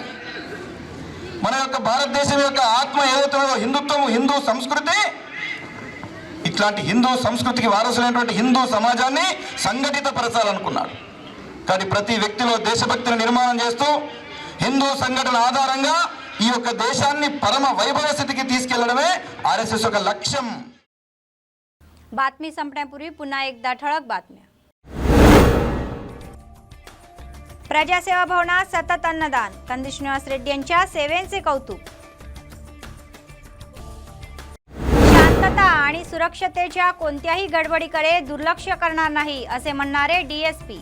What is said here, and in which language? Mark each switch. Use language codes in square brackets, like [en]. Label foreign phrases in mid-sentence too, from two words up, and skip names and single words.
[te] మన యొక్క భారతదేశం యొక్క ఆత్మ ఏదైతే హిందుత్వం, హిందూ సంస్కృతి, ఇట్లాంటి హిందూ సంస్కృతికి వారసులైనటువంటి హిందూ సమాజాన్ని సంఘటితపరచాలనుకున్నాడు. కానీ ప్రతి వ్యక్తిలో దేశభక్తిని నిర్మాణం చేస్తూ హిందూ సంఘటన ఆధారంగా ఈ యొక్క దేశాన్ని పరమ వైభవ స్థితికి తీసుకెళ్లడమే RSS యొక్క లక్ష్యం. [mr] बातमी संपण्यापूर्वी पुन्हा एकदा ठळक बातम्या. प्रजासेवा भवनात सतत अन्नदान, कंदी श्रीनिवास रेड्डी यांच्या सेवेचे कौतुक. शांतता आणि सुरक्षतेच्या कोणत्याही गडबडीकडे दुर्लक्ष करणार नाही असे म्हणणारे DSP.